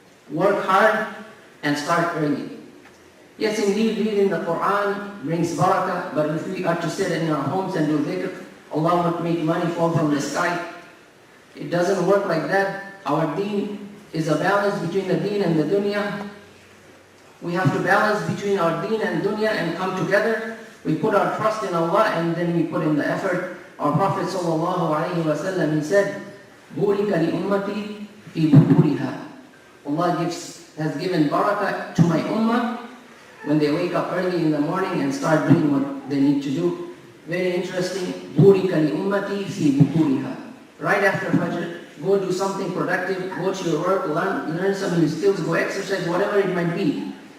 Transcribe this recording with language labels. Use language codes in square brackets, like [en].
[en] Work hard and start early. Yes, indeed, reading the Quran brings barakah, but if we are to sit in our homes and do dhikr, Allah won't make money fall from the sky. It doesn't work like that. Our deen is a balance between the deen and the dunya. We have to balance between our deen and dunya and come together. We put our trust in Allah and then we put in the effort. Our Prophet ﷺ, he said, [ar] بُورِكَ لِأُمَّتِي فِي بُكُورِهَا. [en] Allah has given barakah to my ummah when they wake up early in the morning and start doing what they need to do. Very interesting. [ar] بُورِكَ لِأُمَّتِي فِي بُكُورِهَا. [en] Right after Fajr, go do something productive, go to your work, learn some new skills, go exercise, whatever it might be.